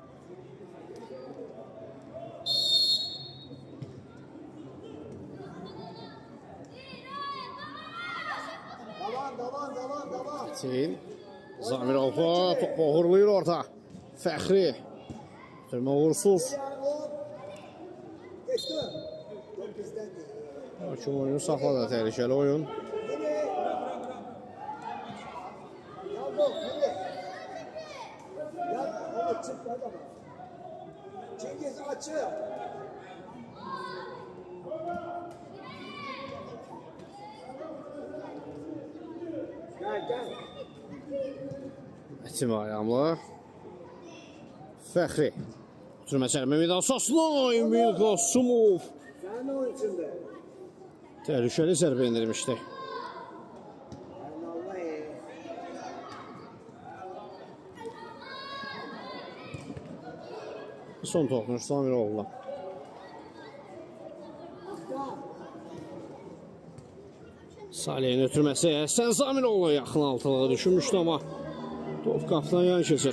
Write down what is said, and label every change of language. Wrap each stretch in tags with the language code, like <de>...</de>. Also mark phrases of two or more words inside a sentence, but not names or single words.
<az>Davan. Metin. Zamiroğlu topu uğurlayır orta. Fəxri. Türmə uğursuz.</az> <tr>Geçti. Top bizden değil.</tr> <az>Hakim oyunu saxladı. Təhlükəli oyun.</az> <tr>Yakup yürü. Onu çık adama. Cengiz açı. Gel.</tr> <az>Metin ayağımlı. Fəxri. Türmə zərbə meydan sahasına. Emin Qasımov.</az> <tr>Sen de onun içinde.</tr> <az>Təhlükəli zərbə indirmişdi. Son toxunuş Zamiroğlu. Salih'in ötürməsi Həsən Zamiroğlu yaxın altılığı düşünmüşdü amma top qapıdan yan keçir.</az>